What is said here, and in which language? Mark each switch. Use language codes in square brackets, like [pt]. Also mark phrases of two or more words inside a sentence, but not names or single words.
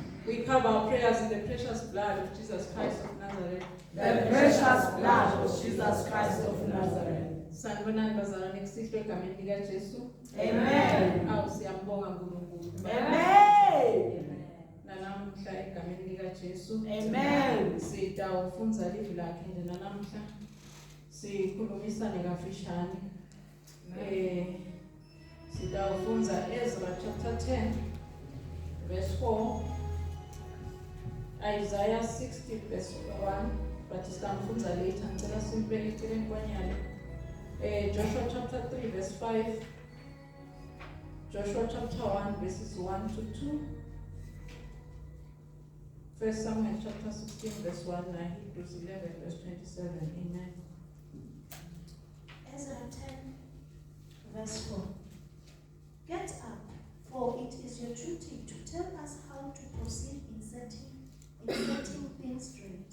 [en] We cover our prayers in the precious blood of Jesus Christ of Nazareth. The precious blood of Jesus Christ of Nazareth. [ss] Sanibonani bazalwane kusihlwe egameni lika Jesu. Amen. Siyambonga uNkulunkulu. Amen. Nanamuhla egameni lika Jesu. Amen. Sitawufunza livi lakhe nje nanamuhla. Sikhulumisane kafishane. [en] Sitawufunza Ezra chapter 10 verse 4. Isaiah 60 verse 1, but [ss] sitamfunza later ngicela simpele eceleni kwanyalo. [en] Joshua chapter 3 verse 5. Joshua chapter 1 verses 1 to 2. 1 Samuel chapter 16 verse 1 and Hebrews 11 verse 27. Amen. Ezra 10 verse 4. Get up, for it is your duty to tell us how to proceed in setting things straight.